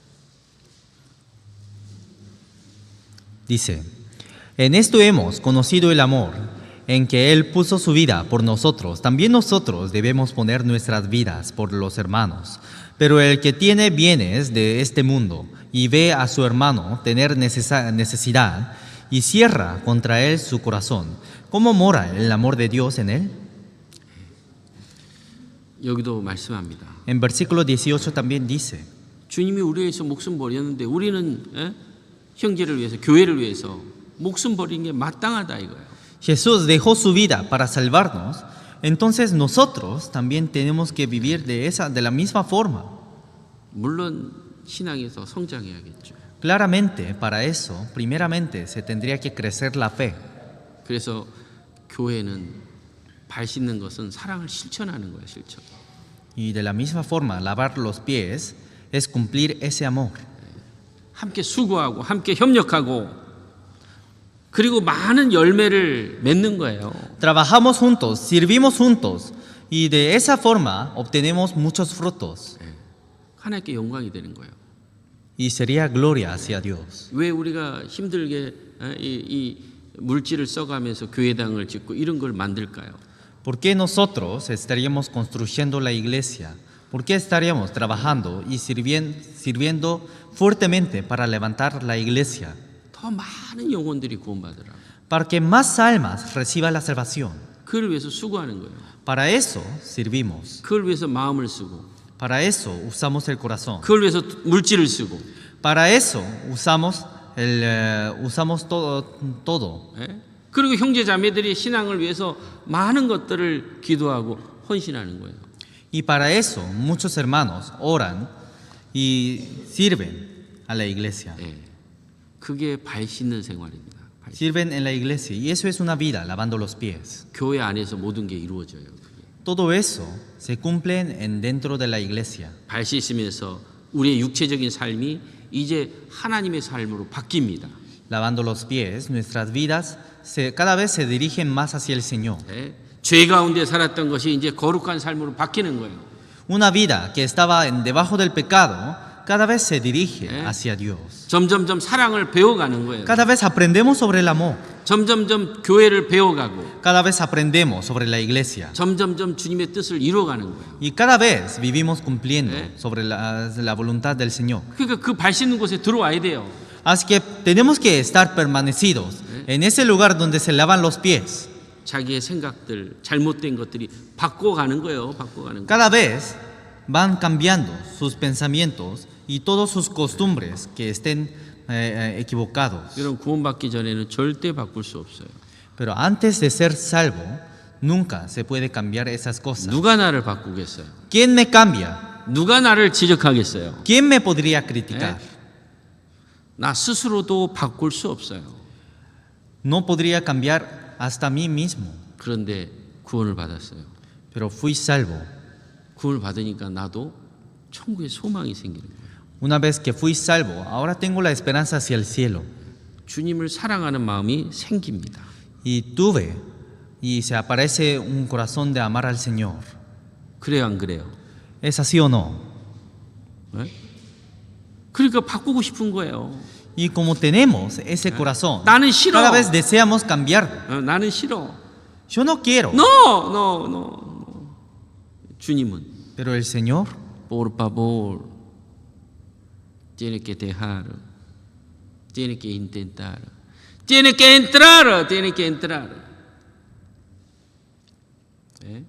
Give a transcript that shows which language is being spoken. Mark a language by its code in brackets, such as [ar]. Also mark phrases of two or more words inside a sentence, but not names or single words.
[es] Dice, en esto hemos conocido el amor, en que Él puso su vida por nosotros. También nosotros debemos poner nuestras vidas por los hermanos. Pero el que tiene bienes de este mundo y ve a su hermano tener necesidad y cierra contra él su corazón, ¿cómo mora el amor de Dios en él? [ko] 여기도 말씀합니다. [es] En versículo 18 también dice, [ko] 주님이 우리 위해서 목숨 버렸는데 우리는 형제를 위해서 교회를 위해서 목숨 버린 게 마땅하다 이거예요. [es] Jesús dejó su vida para salvarnos, entonces nosotros también tenemos que vivir de la misma forma. [ko] 물론 신앙에서 성장해야겠죠. [es] Claramente, para eso, primeramente, se tendría que crecer la fe. [ko] 그래서 교회는 발 씻는 것은 사랑을 실천하는 거예요, 실천. [es] Y de la misma forma, lavar los pies es cumplir ese amor. [ko] 함께 수고하고 함께 협력하고 그리고 많은 열매를 맺는 거예요. [es] Trabajamos juntos, servimos juntos y de esa forma obtenemos muchos frutos. [ko] 하나님께 영광이 되는 거예요. [es] Y sería gloria hacia Dios. [ko] 왜 우리가 힘들게 이 물질을 써가면서 교회당을 짓고 이런 걸 만들까요? [es] ¿Por qué nosotros estaríamos construyendo la iglesia? ¿Por qué estaríamos trabajando y sirviendo fuertemente para levantar la iglesia? [ko] 더 많은 영혼들이 구원받으라. [es] Para que más almas reciban la salvación. [ko] 그를 위해서 수고하는 거예요. [es] Para eso servimos. [ko] 그를 위해서 마음을 쓰고 [es] Para eso usamos el corazón. [ko] 그걸 위해서 물질을 쓰고 [es] Para eso usamos todo. [ko] 예? 그리고 형제 자매들이 신앙을 위해서 많은 것들을 기도하고 헌신하는 거예요. [es] Y para eso muchos hermanos oran y sirven a la iglesia. [ko] 예. 그게 발 씻는 생활입니다. 발 씻- [es] Sirven en la iglesia y eso es una vida lavando los pies. [ko] 교회 안에서 모든 게 이루어져요. 그게. [es] Todo eso se cumple dentro de la iglesia. [ko] 발 씻으면서 우리의 육체적인 삶이 이제 하나님의 삶으로 바뀝니다. [es] Lavando los pies, nuestras vidas cada vez se dirigen más hacia el Señor. [ko] 예? 죄 가운데 살았던 것이 이제 거룩한 삶으로 바뀌는 거예요. [es] Una vida que estaba debajo del pecado, cada vez se dirige hacia Dios. [ko] 점점점 사랑을 배워가는 거예요. [es] Cada vez aprendemos sobre el amor. [ko] 점점점 교회를 배워가고 [es] Cada vez aprendemos sobre la iglesia. [ko] 점점점 주님의 뜻을 이루어가는 거예요. [es] Y cada vez vivimos cumpliendo sobre la voluntad del Señor. [ko] 그러니까 그 발 씻는 곳에 들어와야 돼요. [es] Así que tenemos que estar permanecidos en ese lugar donde se lavan los pies. [ko] 자기의 생각들, 잘못된 것들이 바꿔가는 거예요. 바꿔가는 거. [es] Cada vez van cambiando sus pensamientos y todas sus costumbres que estén equivocados. [ko] 여러분 구원받기 전에는 절대 바꿀 수 없어요. [es] Pero antes de ser salvo, nunca se puede cambiar esas cosas. [ko] 누가 나를 바꾸겠어요? [es] ¿Quién me cambia? [ko] 누가 나를 지적하겠어요? [es] ¿Quién me podría criticar? [ko] 나 스스로도 바꿀 수 없어요. [es] No podría cambiar hasta mí mismo, [ko] 그런데 구원을 받았어요. [es] pero fui salvo. [ko] 구원을 받으니까 나도 천국의 소망이 생기는 거예요. [es] Una vez que fui salvo, ahora tengo la esperanza hacia el cielo. [ko] 주님을 사랑하는 마음이 생깁니다. [es] Y tuve, y se aparece un corazón de amar al Señor. [ko] 그래요, 안 그래요? [es] ¿Es así o no? [ko] 네? 그러니까 바꾸고 싶은 거예요. [es] Y como tenemos ese corazón, [ko] 나는 싫어. [es] cada vez deseamos cambiar. [ko] 나는 싫어. [es] Yo no quiero, No. 주님은 pero el Señor, por favor, tiene que dejar, tiene que intentar, tiene que entrar. [ko] 네?